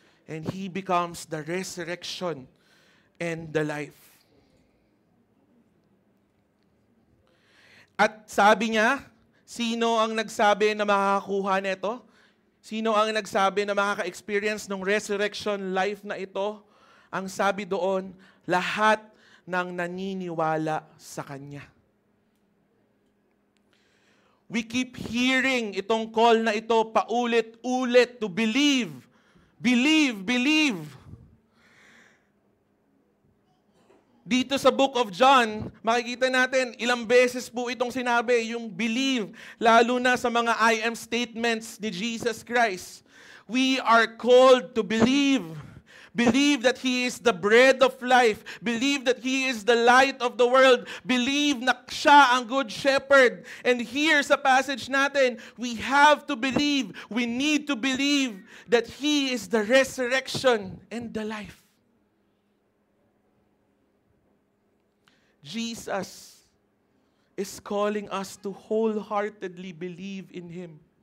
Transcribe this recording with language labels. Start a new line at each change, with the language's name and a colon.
English: And He becomes the resurrection and the life.
Filipino: At sabi niya, sino ang nagsabi na makakakuha nito? Sino ang nagsabi na makaka-experience ng resurrection life na ito? Ang sabi doon, lahat ng naniniwala sa Kanya.
English: We keep hearing
Filipino: itong call na ito paulit-ulit
English: to believe. Believe, believe.
Filipino: Dito sa Book of John, makikita natin ilang beses po itong sinabi, yung believe, lalo na sa mga I am statements ni Jesus Christ.
English: We are called to believe. Believe that He is the bread of life. Believe that He is the light of the world. Believe
Filipino: na siya ang
English: good shepherd. And here
Filipino: sa passage natin,
English: we have to believe, we need to believe that He is the resurrection and the life. Jesus is calling us to wholeheartedly believe in Him.